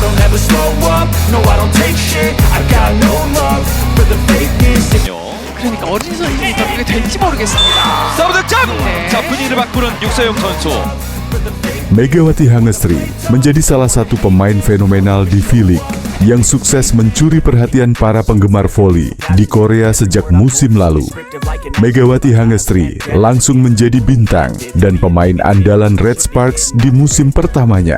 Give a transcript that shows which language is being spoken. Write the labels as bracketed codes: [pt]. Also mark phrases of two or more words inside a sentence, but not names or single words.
[en] never slow up, no I don't take shit. I got no love for the fakeness. [ko] 그러니까 어린 선수니까 그게 될지 모르겠습니다. 서브 득점! 네. 자, 분위기를 바꾸는 육서영 선수. [id] Megawati Hangestri menjadi salah satu pemain fenomenal di V-League yang sukses mencuri perhatian para penggemar voli di Korea sejak musim lalu. Megawati Hangestri langsung menjadi bintang dan pemain andalan Red Sparks di musim pertamanya.